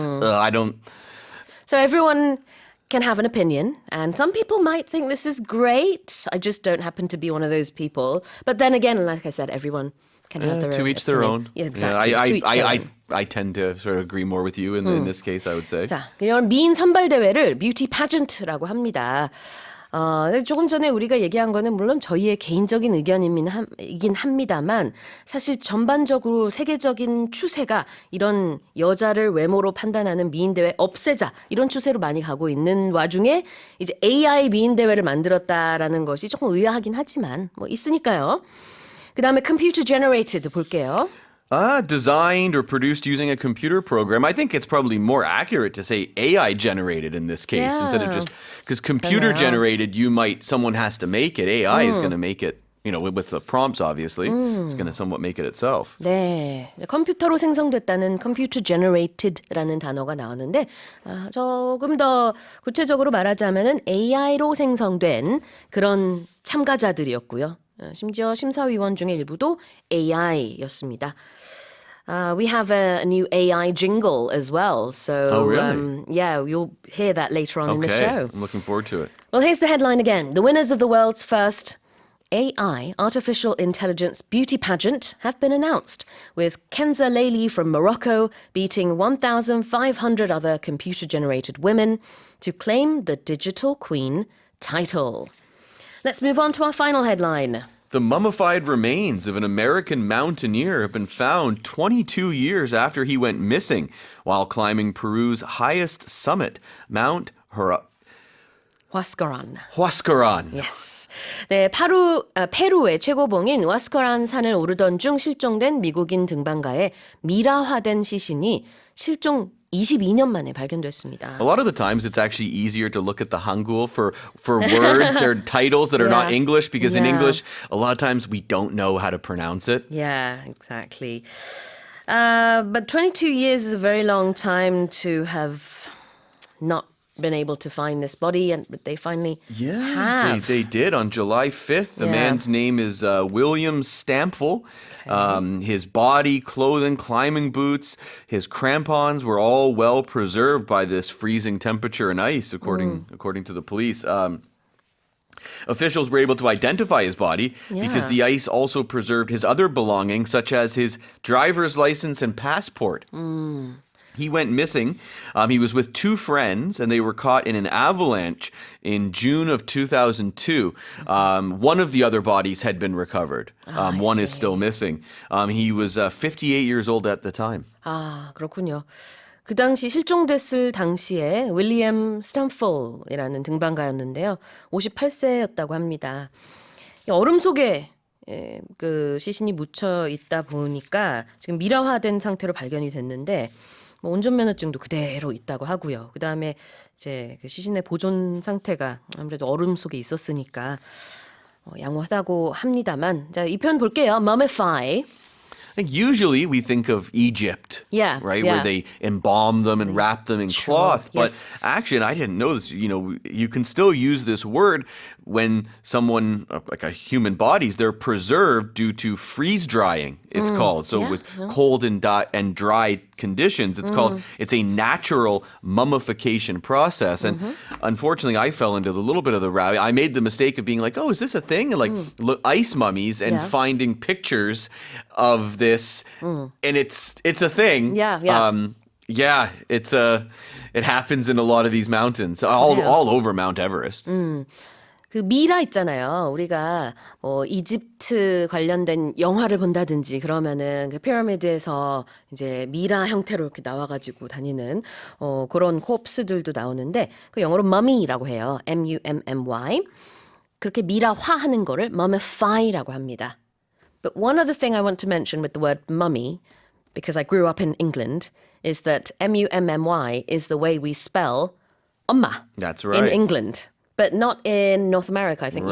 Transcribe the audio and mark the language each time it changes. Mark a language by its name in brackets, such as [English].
[English] I don't. So everyone can have an opinion, and some people might think this is great. I just don't happen to be one of those people. But then again, like I said, everyone can have their To own each their opinion. own. Yeah, exactly. Yeah, to each their own. I tend to sort of agree more with you in this case, I would say. [Korean] 자, 그냥 미인 선발 대회를 뷰티 파전트라고 합니다. 조금 전에 우리가 얘기한 거는 물론 저희의 개인적인 의견이긴 합니다만 사실 전반적으로 세계적인 추세가 이런 여자를 외모로 판단하는 미인 대회 없애자 이런 추세로 많이 가고 있는 와중에 이제 AI 미인 대회를 만들었다라는 것이 조금 의아하긴 하지만 뭐 있으니까요. 그 다음에 computer generated 볼게요. [English] Designed or produced using a computer program. I think it's probably more accurate to say AI generated in this case instead of just because computer generated, someone has to make it. AI is going to make it, with the prompts, obviously. It's going to somewhat make it itself. [Korean] 네, 컴퓨터로 생성됐다는 computer generated라는 단어가 나오는데 조금 더 구체적으로 말하자면은 AI로 생성된 그런 참가자들이었고요. 심지어 심사위원 중에 일부도 AI였습니다. [English] We have a new AI jingle as well. So, Oh, really? Yeah, you'll hear that later on in the Okay, show. I'm looking forward to it. Well, here's the headline again. The winners of the world's first AI, artificial intelligence beauty pageant, have been announced, with Kenza Leili from Morocco beating 1,500 other computer-generated women to claim the Digital Queen title. Let's move on to our final headline. The mummified remains of an American mountaineer have been found 22 years after he went missing while climbing Peru's highest summit, Mount Huascaran. Huascaran. Yes. [Korean] 네, 페루의 최고봉인 와스커란 산을 오르던 중 실종된 미국인 등반가의 미라화된 시신이 실종 22년 만에 발견됐습니다. [English] A lot of the times it's actually easier to look at the Hangul for words or titles that are not Yeah. English because in Yeah. English, a lot of times we don't know how to pronounce it. Yeah, exactly. But 22 years is a very long time to have not been able to find this body, and they finally have. They did on July 5th. The man's name is William Stampfel. His body, clothing, climbing boots, his crampons were all well preserved by this freezing temperature and ice, according to the police. Officials were able to identify his body because the ice also preserved his other belongings, such as his driver's license and passport. He went missing. He was with two friends, and they were caught in an avalanche in June of 2002. One of the other bodies had been recovered. One is still missing. He was 58 years old at the time. [Korean] 아, 그렇군요. 그 당시 실종됐을 당시에 윌리엄 스탬폴이라는 등반가였는데요. 58세였다고 합니다. 이 얼음 속에 그 시신이 묻혀 있다 보니까 지금 미라화된 상태로 발견이 됐는데 뭐 운전면허증도 그대로 있다고 하고요. 그 다음에 이제 그 시신의 보존 상태가 아무래도 얼음 속에 있었으니까 양호하다고 합니다만, 자, 이 표현 볼게요. [English] Mummify. I think usually we think of Egypt, Yeah, right, yeah. where they embalm them and wrap them in Sure, cloth. But yes. actually, and I didn't know this. You can still use this word when someone, like a human bodies, they're preserved due to freeze drying. It's called yeah, with cold and dry conditions. It's a natural mummification process. And unfortunately, I fell into a little bit of the rabbit. I made the mistake of being like, "Oh, is this a thing?" And like look, ice mummies and Yeah. finding pictures of this, and it's a thing. Yeah, yeah. Yeah, it happens in a lot of these mountains, all over Mount Everest. [Korean] 그 미라 있잖아요. 우리가 뭐 이집트 관련된 영화를 본다든지 그러면은 그 피라미드에서 이제 미라 형태로 이렇게 나와가지고 다니는 그런 코프스들도 나오는데 그 영어로 mummy라고 해요. [English] M-U-M-M-Y. [Korean] 그렇게 미라화하는 거를 mummify라고 합니다. [English] But one other thing I want to mention with the word mummy, because I grew up in England, is that M-U-M-M-Y is the way we spell 엄마. That's In right. England. But not in North America. I think you